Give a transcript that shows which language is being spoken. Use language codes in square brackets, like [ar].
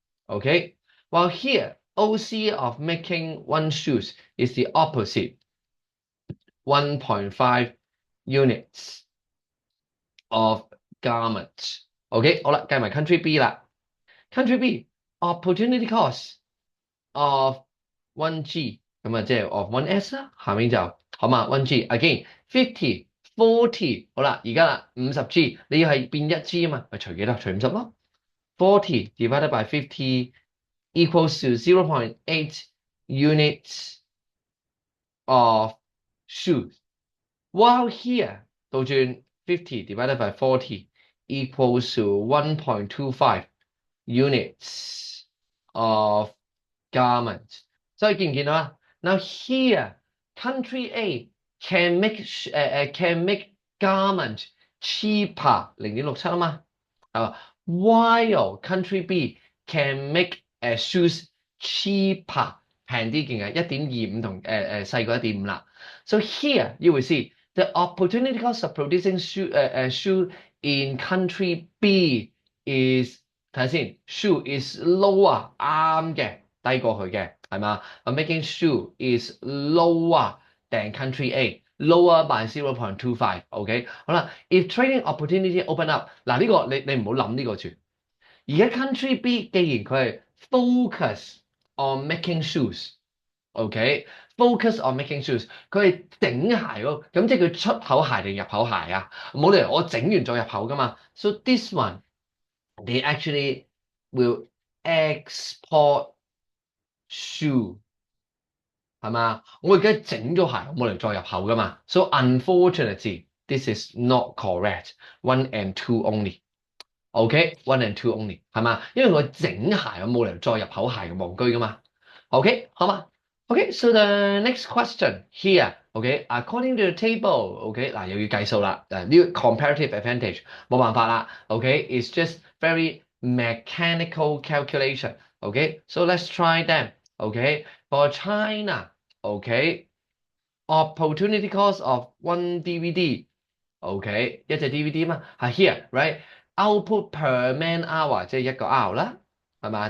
[en] OK， while here OC of making 1 shoes is the opposite, 1.5 units of garments. [yue] OK， 好啦，計埋 country B 啦。 [en] Country B opportunity cost of 1G [yue] 咁啊，即係 of 1s 啦，下面就好嘛 1g again 50 40好啦，而家啦50g 你要係變1g 啊嘛，咪除幾多？除50咯。 [en] 40 divided by 50 equals to 0.8 units of shoes. While here [yue] 倒轉 [en] 50 divided by 40 equals to 1.25 units of garments. [yue] 所以見唔見到啊？ [en] Now here, country A can make garment cheaper 0.67啊嘛。 while country B can make shoes cheaper [yue] 平啲勁嘅1.25同細過1.5啦。 [en] So here you will see the opportunity cost of producing shoe in country B is [yue] 睇下先 [en] shoe is lower [yue] 啱嘅低過佢嘅係嘛？ [en] making shoe is lower than country A。lower by 0.25，OK， [yue] 好啦。 [en] If trading opportunity open up， [yue] 嗱呢個你唔好諗呢個住。而家 country B 既然佢係 [en] focus on making shoes， [yue] OK，focus on making shoes， 佢係整鞋咯，咁即係佢出口鞋定入口鞋啊？冇理由我整完再入口噶嘛。 [en] So this one they actually will export shoe。 [yue] 係嘛？我而家整咗鞋，我冇理由再入口噶嘛。 [en] So unfortunately, this is not correct. 1 and 2 only. OK, 1 and 2 only [yue] 係嘛？因為我整鞋，我冇理由再入口鞋嘅戇居噶嘛。 [en] OK， [yue] 好嘛？ [en] OK, so the next question here. OK, according to the table. [yue] OK， 嗱又要計數啦。呢個 comparative advantage 冇辦法啦。 [en] OK, it's just very mechanical calculation. OK, so let's try them. OK, for China. OK, opportunity cost of one DVD. [yue] OK， 一隻 DVD 嘛，係 [en] here right output per man hour [yue] 即係1個 hour 啦，係嘛？